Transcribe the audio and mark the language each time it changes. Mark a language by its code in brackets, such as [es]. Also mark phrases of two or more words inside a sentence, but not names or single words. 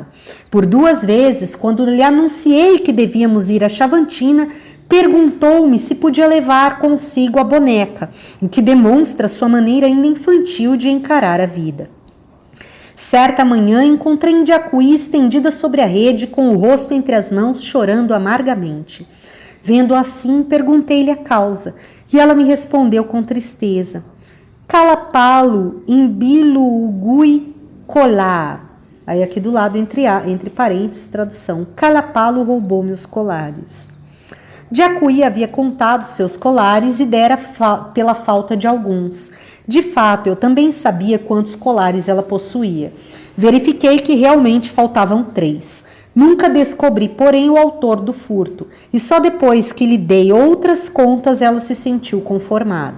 [pt] Por 2 vezes, quando lhe anunciei que devíamos ir a Chavantina, perguntou-me se podia levar consigo a boneca, o que demonstra sua maneira ainda infantil de encarar a vida. Certa manhã encontrei Jacuí estendida sobre a rede, com o rosto entre as mãos, chorando amargamente. Vendo assim, perguntei-lhe a causa, e ela me respondeu com tristeza: [kui] Calapalo, imbilo, ugui, colá. [pt] Aí aqui do lado, entre parênteses, tradução: Calapalo roubou-me os colares. Jacuí havia contado seus colares e dera pela falta de alguns. De fato, eu também sabia quantos colares ela possuía. Verifiquei que realmente faltavam 3. Nunca descobri, porém, o autor do furto, e só depois que lhe dei outras contas ela se sentiu conformada.